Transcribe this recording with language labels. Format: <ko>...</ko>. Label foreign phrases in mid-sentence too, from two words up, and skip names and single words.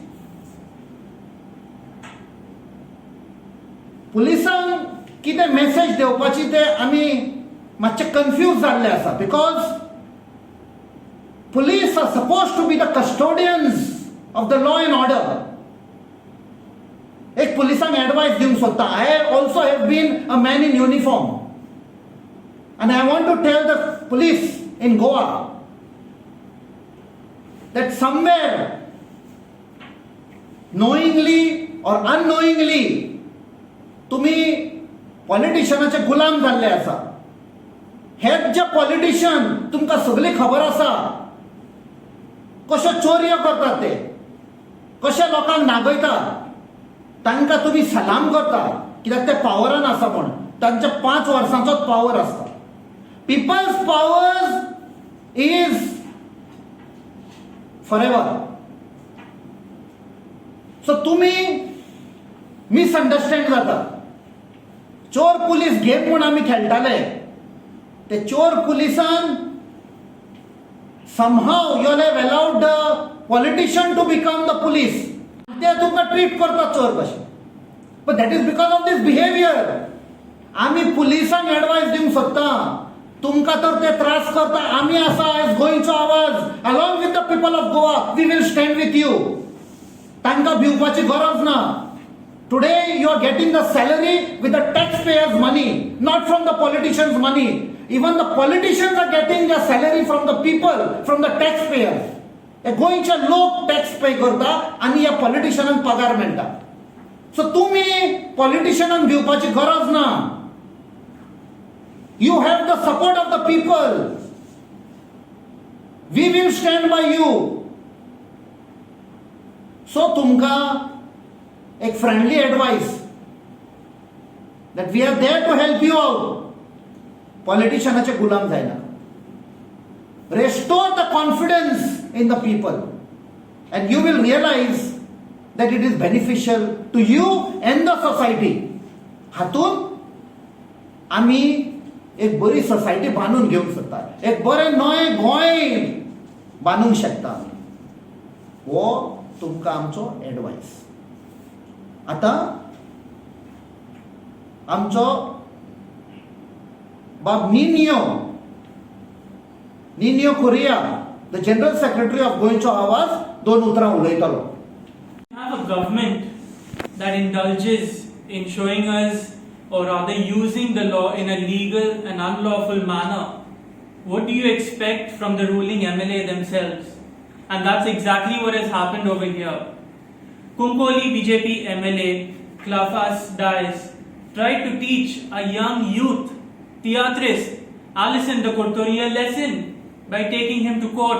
<kok>पुलिसांक कितें मेसेज दिवपाची ते आमी मातशे कन्फ्यूज जाल्ले आसा.</kok> <en>because police are supposed to be the custodians of the law and order.</en> <kok>एक पुलिसांक एडवायस दिवंक सोदता.</kok> <en>I also have been a man in uniform and I want to tell the police in Goa that somewhere, knowingly or unknowingly,</en> <kok>तुम्ही पॉलिटिशियनाचे गुलाम जाल्ले आसा. हेच जे पॉलिटिशियन तुमकां सगळी खबर आसा कशे चोरयो करतात ते, कशे लोकांक नागयतात, तांकां तुम्ही सलाम करता कित्याक ते पावरान आसा म्हण. तांचे 5 वर्सांचोच पावर आसता.</kok> <en>People's powers is forever.</en> <kok>So तुम्ही मिसअंडरस्टँड जाता. चोर पुलीस गेम म्हणून आम्ही खेळटाले, ते चोर पुलिसान</kok> <en>somehow you have allowed the politician to become the police.</en> <kok>ते तुमकां ट्रीट करतात चोर कशे.</kok> <en>But that is because of this behavior.</en> <kok>आम्ही पुलिसांक एडवायस दिवंक सोदता. तुमकां तर ते त्रास करता, आम्ही आसा एज गोंयचो आवाज.</kok> <en>along with the people of Goa we will stand with you.</en> <kok>तांकां भिवपाची गरज ना.</kok> <en>today you are getting the salary with the tax payers money, not from the politicians money. even the politicians are getting the salary from the people, from the tax payers.</en> <kok>हे गोंयचे लोक</kok> <en>tax pay</en> <kok>करता आनी ह्या पॉलिटिशियनांक पगार मेळटा. सो तुम्ही पॉलिटिशियनांक भिवपाची गरज ना.</kok> <en>You have the support of the people. We will stand by you. So</en> <kok>तुमका एक</kok> <en>friendly advice that we are there to help you out.</en> <kok>पॉलिटिशियनाचे गुलाम जायना.</kok> <en>Restore the confidence in the people and you will realize that it is beneficial to you and the society.</en> <kok>हातून आम्ही एक बरी सोसायटी बांधून घेवंक सोदता. एक बरें नवे गोंय बांधूंक शकता. हो तुमकां आमचो एडवायस. आतां आमचो बाब निनियो कुरिया,</kok> <en>the General Secretary of</en> <kok>गोंयचो आवाज, 2 उतरां उलयतलो.</kok> <en>Have a government that indulges in showing us, or rather using the law in a legal and unlawful manner. What do you expect from the ruling MLA themselves? And that's exactly what has happened over here. Kunkoli BJP MLA Klafas Dias tried to teach a young youth theatrist Alison de Courtoria a lesson by taking him to court.</en>